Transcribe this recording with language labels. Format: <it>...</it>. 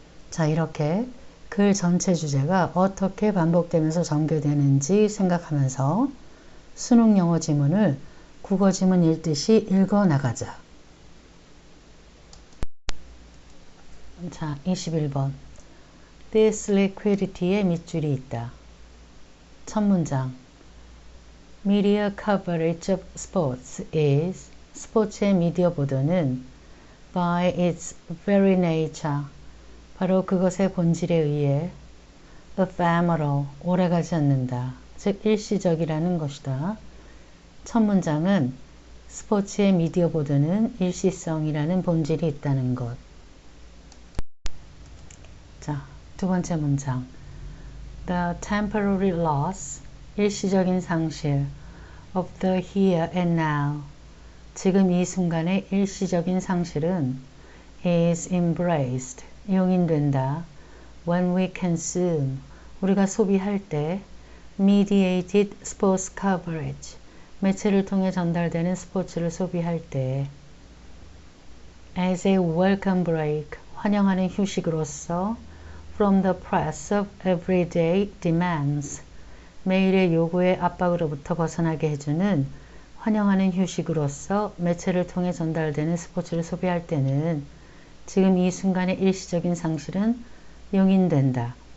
<ko>자, 이렇게 글 전체 주제가 어떻게 반복되면서 전개되는지 생각하면서 수능 영어 지문을 국어 지문 읽듯이 읽어나가자. 자, 21번.</ko> <en>This liquidity</en> <ko>에 밑줄이 있다. 첫 문장.</ko> <en>Media coverage of sports is,</en> <ko>스포츠의 미디어 보도는</ko> <en>by its very nature,</en> <ko>바로 그것의 본질에 의해 ephemeral, 오래가지 않는다. 즉 일시적이라는 것이다. 첫 문장은 스포츠의 미디어 보도는 일시성이라는 본질이 있다는 것. 자, 두 번째 문장.</ko> <en>The temporary loss,</en> <ko>일시적인 상실</ko> <en>of the here and now,</en> <ko>지금 이 순간의 일시적인 상실은</ko> <en>is embraced,</en> <ko>용인된다.</ko> <en>When we consume,</en> <ko>우리가 소비할 때</ko> <en>mediated sports coverage,</en> <ko>매체를 통해 전달되는 스포츠를 소비할 때</ko> <en>as a welcome break,</en> <ko>환영하는 휴식으로서</ko> <en>from the press of everyday demands,</en> <ko>매일의 요구의 압박으로부터 벗어나게 해주는 환영하는 휴식으로서 매체를 통해 전달되는 스포츠를 소비할 때는 지금 이 순간의 일시적인 상실은 용인된다.</ko>